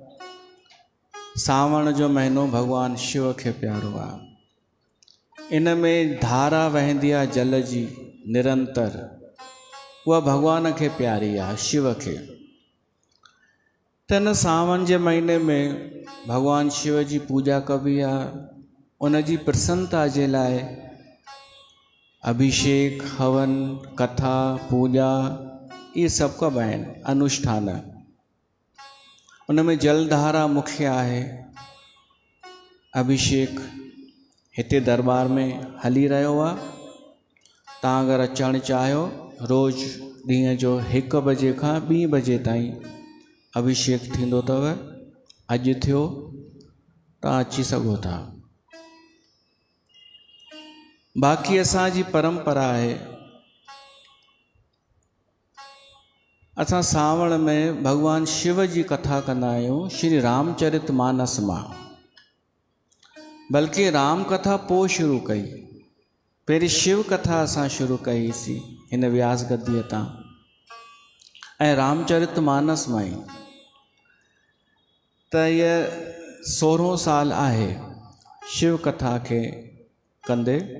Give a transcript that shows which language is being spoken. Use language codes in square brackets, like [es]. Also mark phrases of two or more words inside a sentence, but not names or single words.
[sd] सावण जो महीनो भगवान शिव खे प्यारो आहे। इन में धारा वहंदी आहे जल जी निरंतर, उहा भगवान खे प्यारी आहे, शिव खे। त हिन सावण जे महीने में भगवान शिव जी पूजा कबी आहे। उन जी प्रसन्नता जे लाइ अभिषेक, हवन, कथा, पूजा [hi] ये सब [sd] कब आहिनि अनुष्ठान। उन में जलधारा मुख्य आहे। अभिषेक हिते दरबार में हली रहियो आहे। तव्हां अगरि अचणु चाहियो रोज़ ॾींहं जो 1 बजे खां 2 बजे ताईं अभिषेक थींदो अथव। अॼु थियो, तव्हां अची सघो था। बाक़ी असांजी परंपरा आहे, असां सावण में भगवान शिव जी कथा कंदा आहियूं, श्री रामचरित मानस मां। बल्कि राम कथा पोइ शुरू कई, पहिरीं शिव कथा असां शुरू कईसीं हिन व्यास गद्दीअ तां, ऐं रामचरित मानस मां ई। त इहा 16 साल आहे शिव कथा खे कंदे।